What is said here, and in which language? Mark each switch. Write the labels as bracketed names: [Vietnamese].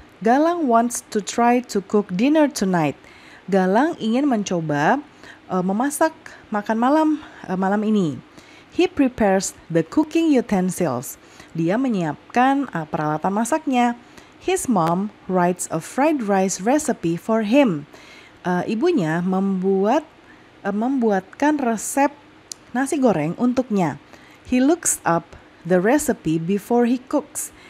[English] Galang wants to try to cook dinner tonight. [Indonesian] Galang ingin mencoba memasak makan malam ini. [English] He prepares the cooking utensils. [Indonesian] Dia menyiapkan peralatan masaknya. [English] His mom writes a fried rice recipe for him. [Indonesian] Ibunya membuatkan resep nasi goreng untuknya. [English] He looks up the recipe before he cooks.